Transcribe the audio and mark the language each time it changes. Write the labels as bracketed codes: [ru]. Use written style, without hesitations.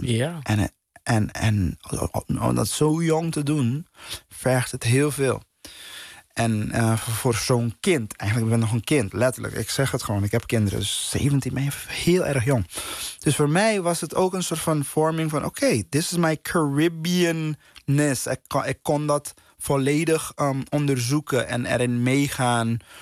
[nl] Ja. En om dat zo jong te doen, vergt het heel veel. En voor zo'n kind, eigenlijk ben ik nog een kind, letterlijk. Ik zeg het gewoon, ik heb kinderen, dus 17, ben je heel erg jong. Dus voor mij was het ook een soort van vorming van... [en] oké, this is my Caribbean-ness. [nl] Ik kon dat volledig onderzoeken en erin meegaan.